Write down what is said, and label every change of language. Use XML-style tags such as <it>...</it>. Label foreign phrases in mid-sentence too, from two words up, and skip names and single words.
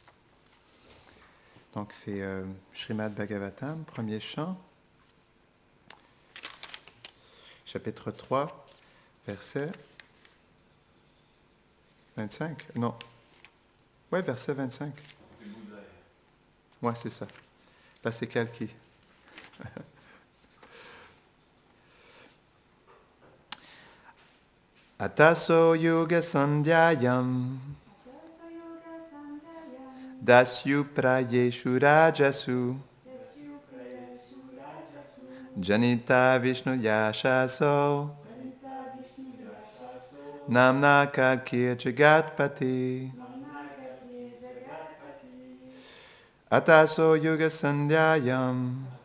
<fr>Donc c'est Srimad Bhagavatam, premier chant, chapitre 3, verset 25. Non. Ouais, verset 25. Ouais, c'est ça. Là, c'est Kalki.</fr> <sa>अतसो युग सन्ध्यायाम् दस्यु प्रायेषु राजसु जनिता विष्णु यशसो नाम्ना कल्किर् जगत्पति अतसो युग सन्ध्यायाम्</sa>